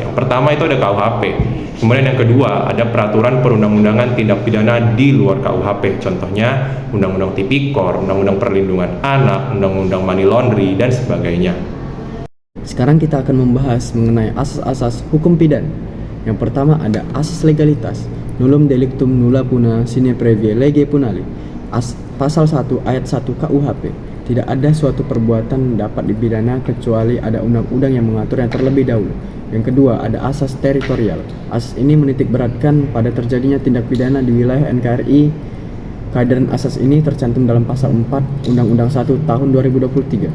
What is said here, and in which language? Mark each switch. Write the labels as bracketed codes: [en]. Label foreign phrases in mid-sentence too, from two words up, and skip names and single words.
[id] Yang pertama itu ada KUHP. Kemudian yang kedua ada peraturan perundang-undangan tindak pidana di luar KUHP. Contohnya Undang-Undang Tipikor, Undang-Undang Perlindungan Anak, Undang-Undang Money Laundry, dan sebagainya. Sekarang kita akan membahas mengenai asas-asas hukum pidana. Yang pertama ada asas legalitas. [la] Nullum delictum nulla puna sine previa lege punali. [id] Pasal 1 ayat 1 KUHP. Tidak ada suatu perbuatan dapat dipidana kecuali ada undang-undang yang mengaturnya terlebih dahulu. Yang kedua, ada asas teritorial. Asas ini menitik beratkan pada terjadinya tindak pidana di wilayah NKRI. Kehadiran asas ini tercantum dalam pasal 4 Undang-Undang 1 tahun 2023.